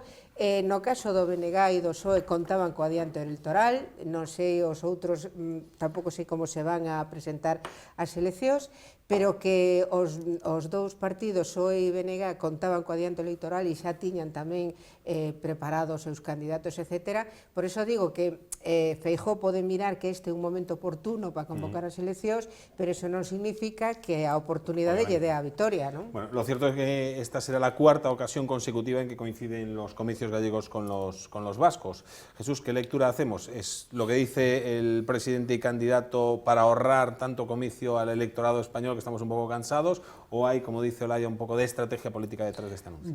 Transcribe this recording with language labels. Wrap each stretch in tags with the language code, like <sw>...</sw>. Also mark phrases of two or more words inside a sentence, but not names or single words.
<gl>No caso do BNG e do PSOE contaban co adianto electoral, non sei os outros, tampouco sei como se van a presentar as eleccións, pero que os dous partidos, PSOE e BNG, contaban co adianto electoral e xa tiñan tamén preparados os seus candidatos, etc. Por iso digo que Feijóo pode mirar que este é un momento oportuno para convocar as eleccións, pero eso non significa que a oportunidade lle dé a vitoria, non?</gl> <es>Bueno, lo cierto es que esta será la cuarta ocasión consecutiva en que coinciden los comicios gallegos con los vascos. Jesús, ¿qué lectura hacemos? ¿Es lo que dice el presidente y candidato para ahorrar tanto comicio al electorado español, que estamos un poco cansados, o hay, como dice Olaya, un poco de estrategia política detrás de este anuncio?</es>